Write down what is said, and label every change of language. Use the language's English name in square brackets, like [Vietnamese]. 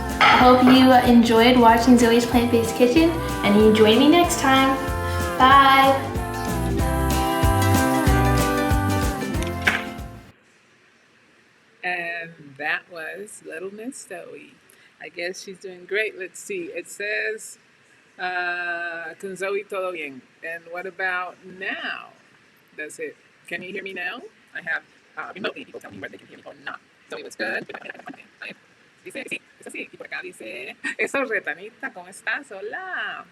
[English] I hope you enjoyed watching Zoe's Plant-Based Kitchen, and you join me next time. Bye. And that was Little Miss Zoe. I guess she's doing great. Let's see. It says, [Spanish] con Zoe todo bien. [English] And what about now? Does it, can you hear me now? I have remotely people tell me whether they can hear me or not. Zoe was good. [Spanish] Dice, sí, es así. Y por acá dice, eso, Retanita, ¿cómo estás? Hola.